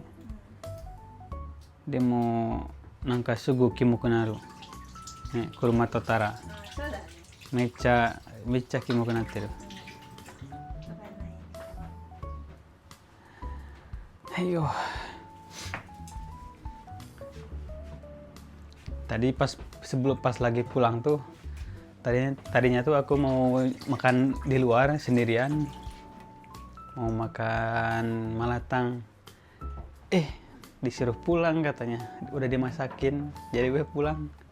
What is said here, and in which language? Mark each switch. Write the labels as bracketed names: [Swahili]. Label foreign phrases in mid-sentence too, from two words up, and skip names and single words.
[Japanese] でもなんかすぐキモくなる。ね、車とったらあ、そうだね。めっちゃキモくなってる。わかんない。はいよ。 [Indonesian] Tadi pas lagi pulang tuh, tadinya tuh aku mau makan di luar sendirian, mau makan malatang. Disuruh pulang katanya, udah dimasakin, jadi gue pulang.